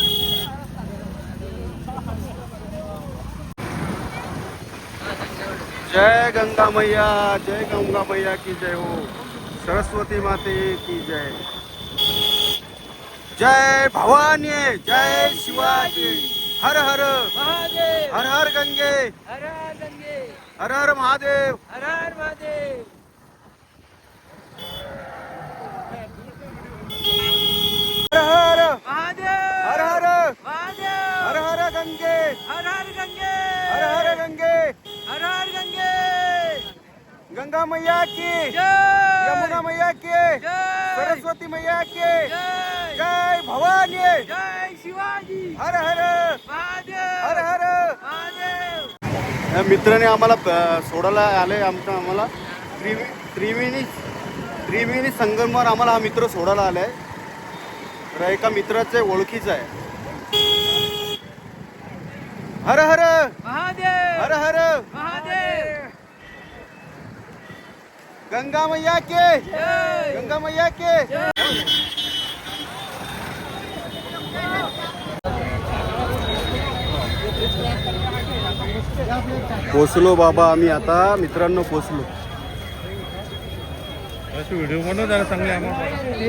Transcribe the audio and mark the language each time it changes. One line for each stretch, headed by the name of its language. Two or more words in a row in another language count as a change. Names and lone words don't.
Hindi: जय गंगा मैया. जय गंगा मैया की जय हो. सरस्वती माते की जय. जय भवानी. जय शिवाजी. हर हर हर हर गंगे. हर हर महादेव. हर हर महादेव. हर हर महादेव. हर हर महादेव. हर हर गंगे. हर हर गंगे. हर हर गंगे. हर हर गंगे. गंगा मैया की. जय. यमुना मैया की. जय. सरस्वती मैया की. जय. जय भवानी. जय शिवाजी. हर हर महादेव. हर हर. महादेव.
Marathi: या मित्राने आम्हाला सोडायला आले. आम्हाला त्रिवेणी संगमवर आम्हाला हा मित्र सोडायला आलाय. तर एका मित्राचे ओळखीचा आहे.
Hindi: हर हर महादेव. हर हर. महादेव. गंगा मैया के. जय. गंगा मैया के.
Marathi: पोचलो बाबा आम्ही आता. मित्रांनो पोचलो. व्हिडिओ बनव जरा चांगले आम्हाला.